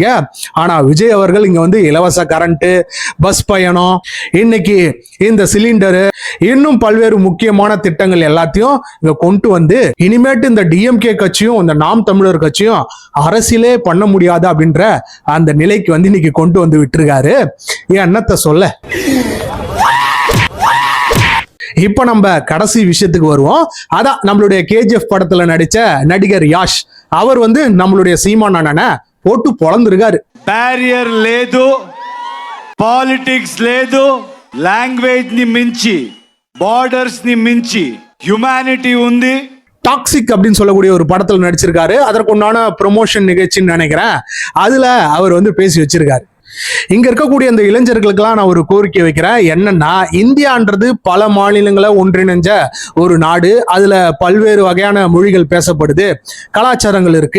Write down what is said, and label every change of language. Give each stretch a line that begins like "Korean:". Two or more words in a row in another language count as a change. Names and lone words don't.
Tamil: ஆனா விஜய் அவர்கள் இங்க வந்து இலவச கரண்ட், பஸ் பயணம், இன்னைக்கு இந்த சிலிண்டரு, இன்னும் பல்வேறு முக்கியமான திட்டங்கள் எல்லாத்தையும் இங்க கொண்டு வந்து இனிமேட்டு இந்த டிஎம்கே கட்சியும் இந்த நாம் தமிழர் கட்சியும் அரசியலே பண்ண முடியாது அப்படின்ற அந்த நிலைக்கு வந்து இன்னைக்கு கொண்டு வந்து விட்டுருக்காரு. என்னத்த சொல்ல. இப்ப நம்ம கடைசி விஷயத்துக்கு வருவோம். அதான் நம்மளுடைய கேஜிஎஃப் படத்துல நடிச்ச நடிகர் யாஷ் அவர் வந்து நம்மளுடைய சீமான் அண்ணனை போட்டு பொளந்திருக்காரு.
Telugu: బ్యారియర్ లేదు, పాలిటిక్స్ లేదు, లాంగ్వేజ్ ని మించి, బార్డర్స్ ని మించి హ్యుమానిటీ ఉంది.
Tamil: டாக்ஸிக் அப்படின்னு சொல்லக்கூடிய ஒரு படத்துல நடிச்சிருக்காரு. அதற்குண்டான ப்ரொமோஷன் நிகழ்ச்சின்னு நினைக்கிறேன். அதுல அவர் வந்து பேசி வச்சிருக்காரு. இங்க இருக்கக்கூடிய அந்த இளைஞர்களுக்கெல்லாம் நான் ஒரு கோரிக்கை வைக்கிறேன். என்னன்னா, இந்தியான்றது பல மாநிலங்களை ஒன்றிணைஞ்ச ஒரு நாடு. அதுல பல்வேறு வகையான மொழிகள் பேசப்படுது, கலாச்சாரங்கள் இருக்கு.